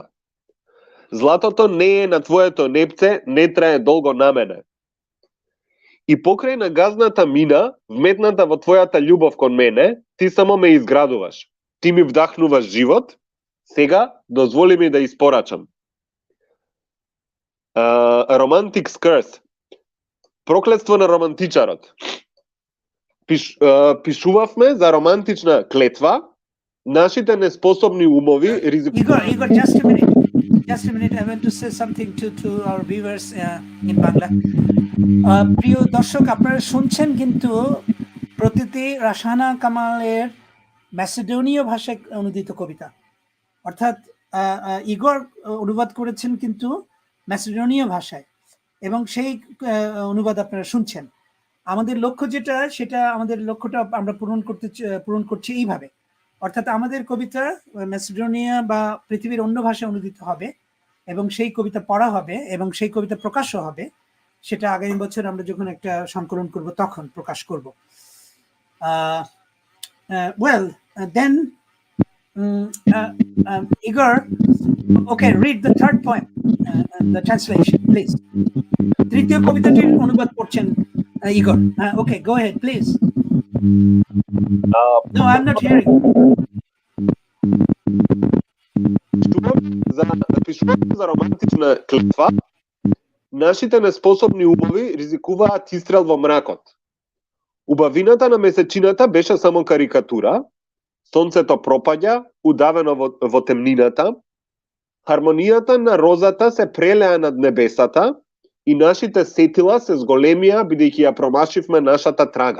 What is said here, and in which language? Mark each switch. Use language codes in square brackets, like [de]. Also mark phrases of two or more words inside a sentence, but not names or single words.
[mk] Златото не е на твоето непце, не трае долго на мене. И покрај на газната мина, вметната во твојата љубов кон мене, ти само ме изградуваш. Ти ми вдахнуваш живот, сега дозволи ми да испорачам. [en] Romantic curse. [mk] Проклетство на романтичарот. Пишувавме за романтична клетва, нашите неспособни умови [en] Igor, just a minute. I want to say something to our viewers in Bangla. [bn] প্রিয় দর্শক, আপনারা শুনছেন কিন্তু প্রতিটি রাসানা কামালের ম্যাসেডোনীয় ভাষায় অনুদিত কবিতা, অর্থাৎ ইগর অনুবাদ করেছেন কিন্তু ম্যাসেডোনীয় ভাষায়, এবং সেই অনুবাদ আপনারা শুনছেন। আমাদের লক্ষ্য যেটা, সেটা আমাদের লক্ষ্যটা আমরা পূরণ করছি এইভাবে, অর্থাৎ আমাদের কবিতা ম্যাসেডোনিয়া বা পৃথিবীর অন্য ভাষায় অনুদিত হবে এবং সেই কবিতা পড়া হবে এবং সেই কবিতা প্রকাশ্য হবে। সেটা আগামী বছর আমরা যখন একটা সংকলন করব তখন প্রকাশ করব। [en] Then Igor, okay, read the third poem, the translation, please. [bn] তৃতীয় কবিতাটির অনুবাদ করছেন Igor. [en] Okay, go ahead, please. No, I'm not hearing. [mk] Пишувам за романтична клетва, нашите неспособни умови ризикуваат истрел во мракот. Убавината на месечината беше само карикатура, сонцето пропаѓа, удавено во темнината, хармонијата на розата се прелеа над небесата и нашите сетила се зголемија бидејќи ја промашивме нашата трага.